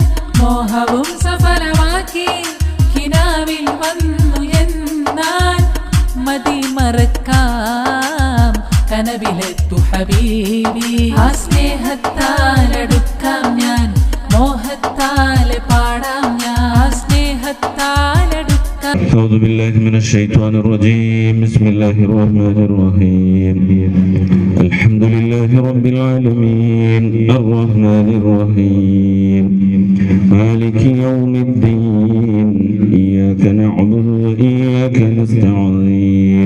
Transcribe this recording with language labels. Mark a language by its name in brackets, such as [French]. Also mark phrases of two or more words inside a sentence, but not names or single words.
[Malayalam] മോഹവും സഫലമാക്കി കിനാവിൽ വന്നു എന്നാൽ. മതി മറക്കാം കനവിലെത്തു ഹബീബി. ആ സ്നേഹത്താലടുക്കാം ഞാൻ മോഹത്താലെ പാടാം ഞാൻ സ്നേഹത്താലടുക്കാം. [Arabic] أعوذ بالله من الشيطان الرجيم. بسم الله الرحمن الرحيم. الحمد لله رب العالمين الرحمن الرحيم مالك يوم الدين. إياك نعبد وإياك نستعين.